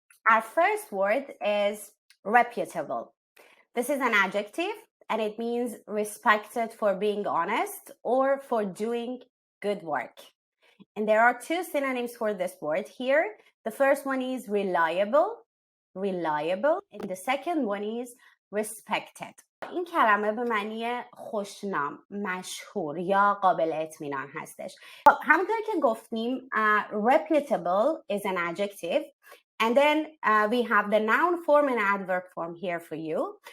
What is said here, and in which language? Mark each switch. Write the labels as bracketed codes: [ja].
[en] Our first word is reputable. This is an adjective and it means respected for being honest or for doing good work. And there are two synonyms for this word here. The first one is reliable, and the second one is respected. [fa] این کلمه به معنی خوشنام، مشهور یا قابل اطمینان هستش. همونطور که گفتیم [en] reputable is an adjective and then we have the noun form and adverb form here for you.